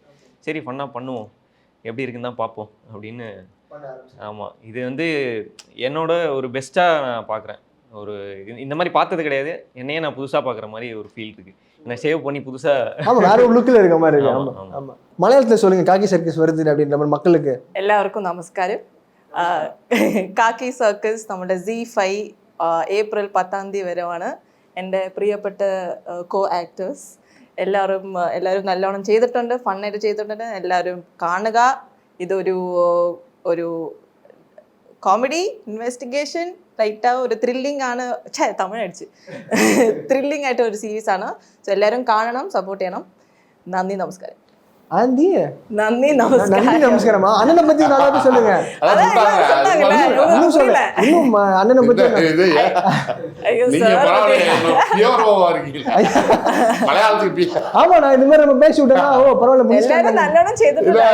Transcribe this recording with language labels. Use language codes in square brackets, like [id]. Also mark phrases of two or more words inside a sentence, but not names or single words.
[ta] சரி ஃபன்னாக பண்ணுவோம், எப்படி இருக்குன்னு தான் பார்ப்போம் அப்படின்னு. ஆமாம், இது வந்து என்னோட ஒரு பெஸ்ட்டாக நான் பார்க்குறேன். ஒரு இந்த மாதிரி பார்த்தது கிடையாது, என்னையே நான் புதுசாக பார்க்குற மாதிரி ஒரு ஃபீல் இருக்குது. நான் சேவ் பண்ணி புதுசாக வேற ஒரு லுக்கில் இருக்க மாதிரி இருக்கு. ஆமாம் ஆமாம். மலையாளத்தில் சொல்லுங்க, காக்கி சர்க்கஸ் வருது அப்படின்ற மாதிரி மக்களுக்கு. [ml] എല്ലാവർക്കും നമസ്കാരം. കാക്കി സർക്കസ് നമ്മുടെ Z5 ഏപ്രിൽ 10 വരെയാണ്. എൻ്റെ പ്രിയപ്പെട്ട കോ ആക്ടേഴ്സ് എല്ലാവരും നല്ലോണം ചെയ്തിട്ടുണ്ട്, ഫണ്ണായിട്ട് ചെയ്തിട്ടുണ്ട്. എല്ലാവരും കാണുക. ഇതൊരു കോമഡി ഇൻവെസ്റ്റിഗേഷൻ ലൈറ്റാக ഒരു ത്രില്ലിംഗ് ആണ്. തമിഴ് അടിച്ച് ത്രില്ലിംഗ് ആയിട്ട് ഒരു സീരീസ് ആണ്. സോ എല്ലാവരും കാണണം, സപ്പോർട്ട് ചെയ്യണം. നന്ദി, നമസ്കാരം. [ta] நன்றி நமஸ்காரமா. அண்ணனை பத்தி நல்லா சொல்லுங்க. இன்னும் அண்ணனை பத்தி ஆமா, நான் இந்த மாதிரி நம்ம பேசி விட்டேன்னா பரவாயில்ல.